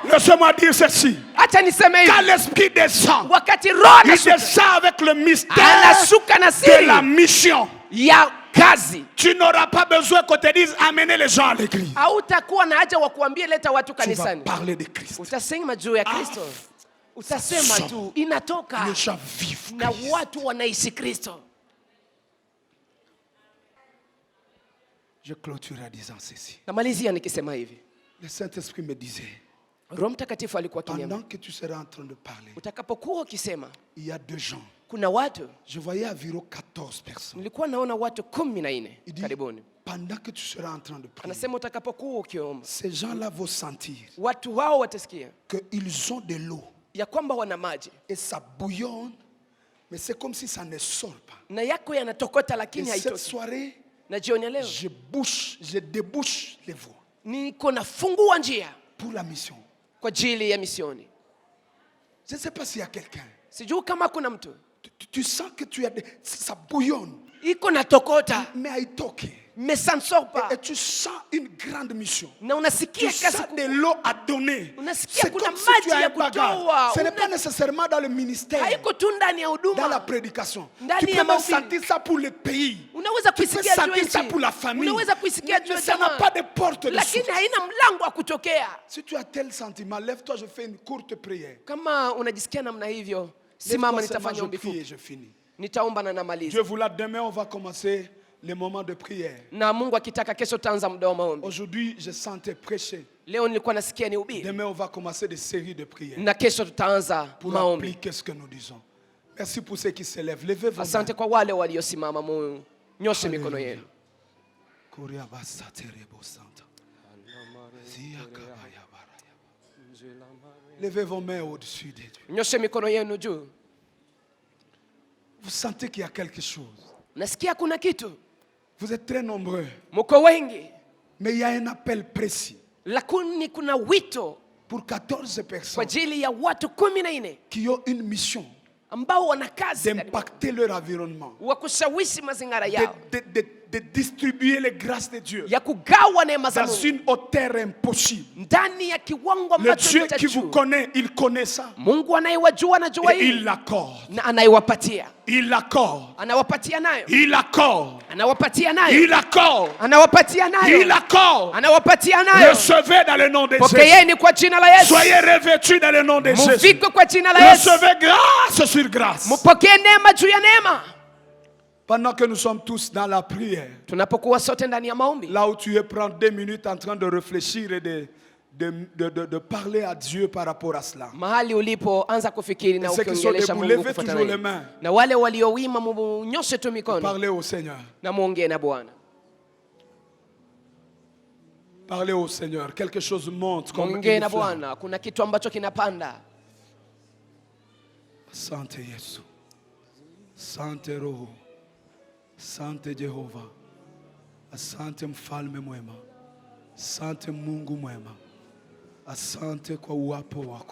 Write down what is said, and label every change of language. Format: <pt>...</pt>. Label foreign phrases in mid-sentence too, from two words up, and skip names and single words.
<fr>Laisse-moi dire ceci. Quand l'esprit descend, il descend avec le mystère de la mission. Tu n'auras pas besoin qu'on te dise amener les gens à l'église. Tu vas parler de Christ.</fr> <sw>Utasema tu inatoka na watu wanaishi Kristo.</sw> <fr>Je clôture en disant ceci.</fr> <sw>Namalizia nikisema hivi.</sw> <fr>Le Saint-Esprit me disait,</fr> <sw>Roho Mtakatifu alikuwa akiniambia,</sw> <fr>pendant que tu seras en train de parler,</fr> <sw>utakapokuwa ukisema,</sw> <fr>il y a 2 gens.</fr> <sw>Kuna watu,</sw> <fr>je voyais environ 14 personnes.</fr> <sw>Nilikuwa naona watu 14 karibuni.</sw> <fr>Pendant que tu seras en train de prier,</fr> <sw>anasema utakapokuwa ukiomba,</sw> <fr>ces gens-là vont sentir,</fr> <sw>watu hao watasikia,</sw> <fr>que ils ont de l'eau.</fr> <sw>Ya kwamba wana maji.</sw> <fr>Et ça bouillonne, mais c'est comme si ça ne sort pas.</fr> <sw>Na yako yanatokota lakini haitoki. haitoki.</sw> <fr>Cette soirée,</fr> <sw>na jioni leo,</sw> <fr>je débouche les voies.</fr> <sw>Niko nafungua njia</sw> <fr>pour la mission.</fr> <sw>Kwa ajili ya misioni.</sw> <fr>Je ne sais pas s'il y a quelqu'un.</fr> <sw>Sijui kama kuna mtu.</sw> <fr>Tu sens que tu as ça bouillonne.</fr> <sw>Iko natokota. Mais haitoki.</sw> <fr>Mais ça ne sort pas. Et tu sens une grande mission.</fr> <sw>Na unasikia</sw> <fr>tu sens de l'eau à donner. C'est comme si tu as un bagage. Ce n'est pas nécessairement dans le ministère. Dans la prédication. Tu peux même sentir ça pour le pays. Tu peux sentir ça pour la famille. Mais ça n'a pas de porte de sortie. Si tu as tel sentiment, lève-toi, je fais une courte prière.</fr> <sw>Kama unajisikia namna hivyo, simama nitafanya ombi fupi. Nitaomba na namaliza.</sw> <fr>Dieu voulant, demain on va commencer les moments de prière.</fr> <sw>Na Mungu akitaka kesho taanza muda wa maombi.</sw> <fr>Aujourd'hui, je sentais prêcher.</fr> <sw>Leo nilikuwa nasikia nihubiri.</sw> <fr>Demain, on va commencer des séries de prières.</fr> <sw>Na kesho tutaanza</sw> <fr>pour</fr> <sw>maombi.</sw> <fr>appliquer ce que nous disons. Merci pour ceux qui se lèvent. Levez vos mains.</fr> <sw>Asante kwa wale waliosimama, nyoshe mikono yenu.</sw> <fr>Levez vos mains au-dessus de Dieu.</fr> <sw>Nyoshe mikono yenu juu.</sw> <fr>Vous sentez qu'il y a quelque chose.</fr> <sw>Nasikia kuna kitu.</sw> <fr>Vous êtes très nombreux.</fr> <sw>Mko wengi.</sw> <fr>Mais il y a un appel précis.</fr> <sw>Lakini kuna wito</sw> <fr>pour 14 personnes.</fr> <sw>Kwa ajili ya watu 14</sw> <fr>qui ont une mission.</fr> <sw>Ambao wana kazi</sw> <fr>d'impacter leur environnement.</fr> <sw>Wa kushawishi mazingira yao.</sw> <fr>De distribuer les grâces de Dieu.</fr> <sw>Ya kugawa neema za Mungu.</sw> <fr>Dans une hauteur impossible.</fr> <sw>Ndani ya kiwango ambacho</sw> <fr>le Dieu qui vous connaît, il connaît ça.</fr> <sw>Mungu anayewajua anajua hili.</sw> <fr>Il l'accorde.</fr> <sw>Na anaiwapatia.</sw> <fr>Il l'accorde.</fr> <sw>Anawapatia nayo.</sw> <fr>Il l'accorde.</fr> <sw>Anawapatia nayo.</sw> <fr>Il l'accorde.</fr> <sw>Anawapatia nayo.</sw> <fr>Il l'accorde.</fr> <sw>Anawapatia nayo.</sw> <fr>Recevez dans le nom de Jésus.</fr> <sw>Pokeeni kwa jina la Yesu.</sw> <fr>Soyez revêtus dans le nom de Jésus.</fr> <sw>Mufike kwa jina la Yesu.</sw> <fr>Recevez grâce sur grâce.</fr> <sw>Mupokee neema juu ya neema.</sw> <fr>Pendant que nous sommes tous dans la prière, là où tu es, prends 2 minutes en train de réfléchir et de parler à Dieu par rapport à cela.</fr> <sw>Mahali ulipo anza kufikiri na ukiongelesha Mungu kufuatana naye. Na wale waliowima mnyoshe tu mikono.</sw> <fr>Parlez au Seigneur.</fr> <sw>Na muongee na Bwana.</sw> <fr>Parlez au Seigneur. Quelque chose monte comme une flamme.</fr> <sw>Bwana, kuna kitu ambacho kinapanda. Asante Yesu. Asante Roho. Asante Jehova. Asante mfalme mwema. Asante Mungu mwema. Asante kwa uwapo wako.</sw>